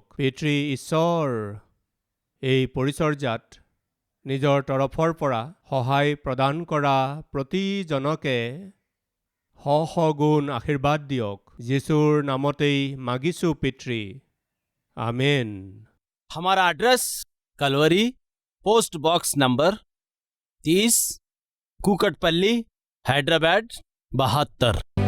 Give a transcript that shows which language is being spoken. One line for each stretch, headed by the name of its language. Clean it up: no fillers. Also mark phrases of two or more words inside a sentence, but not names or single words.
Assamese: পিতৃ ঈশ্বৰ, এই পৰিচৰ্যাত নিজৰ তৰফৰ পৰা সহায় প্ৰদান কৰা প্ৰতিজনকে গুণ আশীৰ্বাদ দিয়ক। যীশুৰ নামতেই মাগিছোঁ পিতৃ, আমেন।
Hindi: हमारा एड्रेस कलवरी,
English: post box number
Hindi: 30, कुकटपल्ली, हैदराबाद 72।